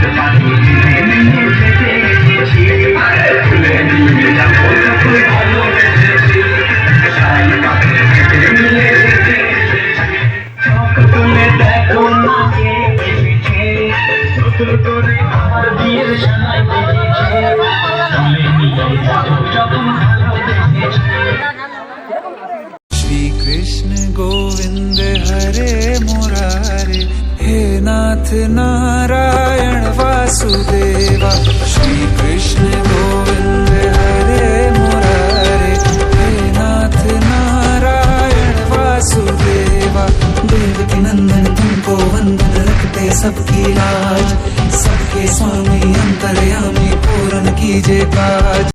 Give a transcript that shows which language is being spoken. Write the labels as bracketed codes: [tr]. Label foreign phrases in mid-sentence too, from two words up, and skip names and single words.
[bn] পাঁচ নিয়ে যেতে এসেছি তুলে নিয়ে যাবো যখন ভালোবেসেছি সাত পাঁচ নিয়ে যেতে চোখ তুলে দেখো না কে এসেছে নতুন করে আমার বিয়ের সানায় বেজেছে তুলে নিয়ে যাবো যখন ভালোবেসেছি [hi] श्री कृष्ण गोविंद हरे मुरारे हे नाथ नारायण वासुदेवा श्री कृष्ण गोविंद हरे मुरारे हे नाथ नारायण वासुदेवा देवकी नंदन तुमको वंदन रखते सबकी लाज सबके स्वामी अंतर्यामी पूर्ण कीजिए काज।